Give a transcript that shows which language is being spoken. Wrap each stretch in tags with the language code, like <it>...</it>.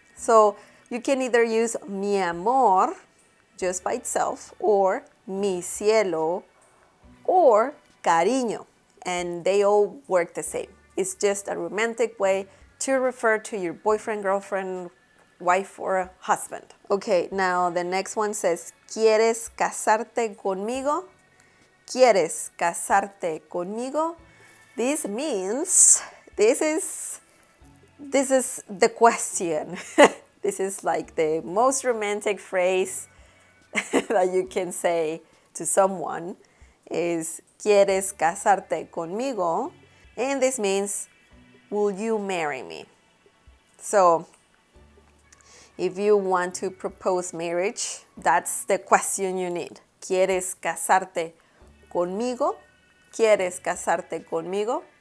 <en>So you can either use mi amor just by itself, or mi cielo, or cariño, and they all work the same. It's just a romantic way to refer to your boyfriend, girlfriend, wife, or husband. Okay, now the next one says,</en> <es>¿Quieres casarte conmigo? ¿Quieres casarte conmigo?</es> <en>This means, this is the question. This is like the most romantic phrase that you can say to someone is</en> <es>¿Quieres casarte conmigo?</es> <en>And this means, will you marry me? So if you want to propose marriage, that's the question you need.</en> <es>¿Quieres casarte conmigo? ¿Quieres casarte conmigo?</es>